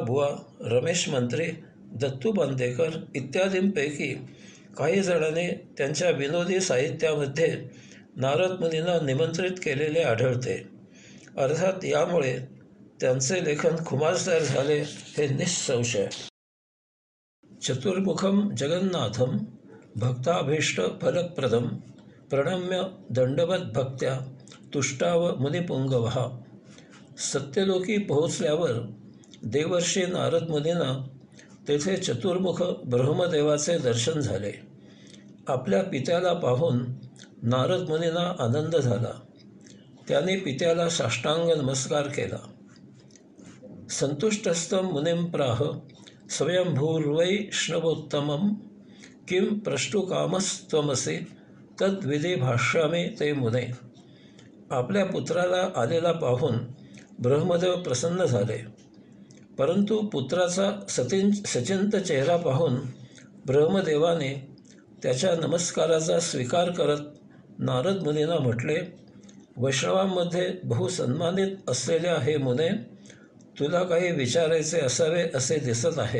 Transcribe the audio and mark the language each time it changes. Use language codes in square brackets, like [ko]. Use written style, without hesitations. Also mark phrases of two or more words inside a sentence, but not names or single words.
[mr] बुवा, रमेश मंत्री, दत्तू बांदेकर इत्यादींपैकी काही जणांनी त्यांच्या विनोदी साहित्यामध्ये नारद मुनींना निमंत्रित केलेले आढळते. अर्थात यामुळे त्यांचे लेखन खुमासदार झाले हे निःसंशय. [sa] चतुर्मुखम जगन्नाथम भक्ताभीष्ट फलप्रदम प्रणम्य दंडवत भक्त्या तुष्टाव मुनिपुंगवहा. [mr] सत्यलोकी पोहोचल्यावर देवर्षी नारद मुनींना तेथे चतुर्मुख ब्रह्मदेवाचे दर्शन झाले. आपल्या पित्याला पाहून नारद मुनींना आनंद झाला. त्यांनी पित्याला साष्टांग नमस्कार केला. [sa] संतुष्टस्थं मुनिं प्राह स्वयंभूर्वैष्णवोत्तमं किं प्रष्टुकामस्त्वमसि तद्विधी भाष्यामि ते मुने. [mr] आपल्या पुत्राला आलेला पाहून ब्रह्मदेव प्रसन्न झाले. परंतु पुत्राचा सचिंत चेहरा पाहून ब्रह्मदेवाने त्याच्या नमस्काराचा स्वीकार करत नारद मुनींना म्हटले, वैष्णवांमध्ये बहुसन्मानित असलेल्या हे मुने, तुला काही विचारायचे असावे असे दिसत आहे.